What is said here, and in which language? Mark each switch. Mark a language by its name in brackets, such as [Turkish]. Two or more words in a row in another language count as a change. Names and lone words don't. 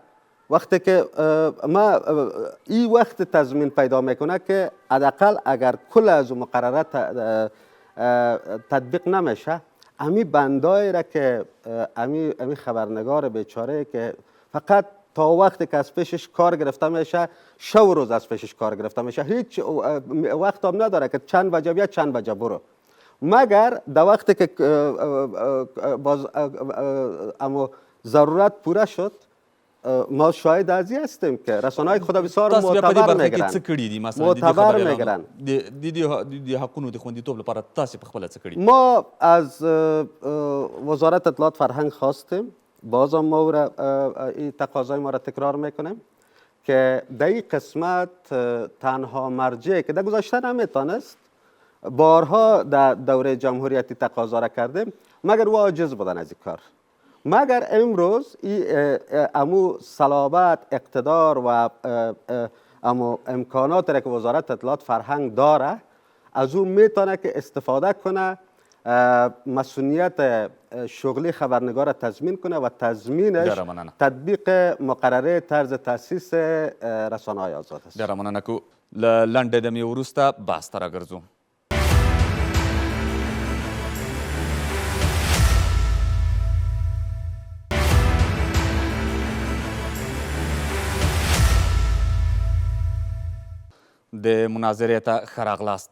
[Persian] وقتی که ما این وقت تضمین پیدا میکنه که حداقل اگر کل از مقررات تطبیق نمیشه، امی بندایی را که امی خبرنگار بیچاره که فقط تا وقتی که از پیشش کار گرفته میشه، شب و روز از پیشش کار گرفته میشه، هیچ وقت هم نداره که چند بجه بیا چند بجه برو، مگر در وقتی که اما ضرورت پوره شد. ما شاهد ازی هستیم که رسانه‌های خود بسیار معتبر میگیرن. معتبر میگیرن. [Pashto] د حقونو د خوندیتوب لپاره تاسو په خپل څه کړی؟ [Persian] ما از وزارت اطلاعات فرهنگ خواستیم، بازم ما این تقاضای ما را تکرار میکنیم که در این قسمت تنها مرجعی که در گذشته نمیتونست، بارها در دوره جمهوریتی تقاضا را کردیم مگر او عاجز بودن از این کار. مگر امروز امو صلابت، اقتدار و امو امکانات را که وزارت اطلاعات فرهنگ داره، از اون میتونه که استفاده کنه، مسئولیت شغلی خبرنگار را تضمین کنه و تضمینش تطبیق مقرره طرز تاسیس رسانه‌های آزاد است. [Pashto] ډېره مننه کوو. له لنډې دمې وروسته بحث ته راګرځو. د مناظرې ته ښه راغلاست.